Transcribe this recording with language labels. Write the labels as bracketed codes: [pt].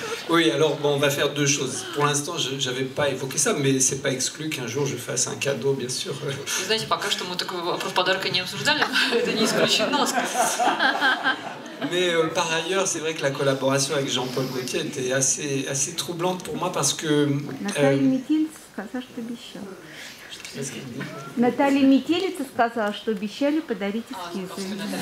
[fr] Oui, alors bon, on va faire deux choses. Pour l'instant, je n'avais pas évoqué ça, mais c'est pas exclu qu'un jour je fasse un cadeau, bien sûr. [ru] Вы знаете, пока что мы такой вопрос подарка не обсуждали, это не исключено. [fr] Mais par ailleurs, c'est vrai que la collaboration avec Jean-Paul Gaultier était assez troublante pour moi parce que... [ru] Наталья Метелица сказала, что обещала. Наталья Метелица сказала, что обещали подарить эскизы.